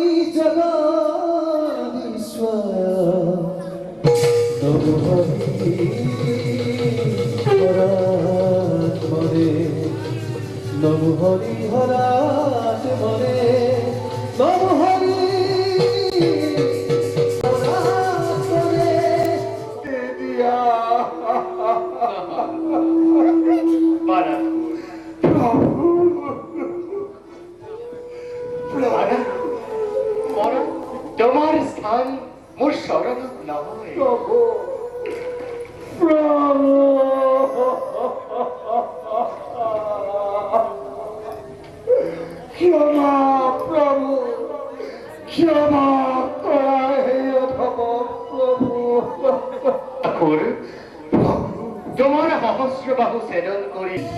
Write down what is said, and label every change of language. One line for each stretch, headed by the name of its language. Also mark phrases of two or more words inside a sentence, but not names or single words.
Assamese: জগদীশ্বৰ নমো হৰি হৰাত্মনে নমো হৰি হৰাত্মনে নমো হৰি হৰাত্মনে। তোমার স্থান মোর শরণত নয়। ক্ষমা প্রভু, ক্ষমা করা হে অধম প্রভু। ঠাকুর তোমার সহস্র বাহু ছেদন কৰি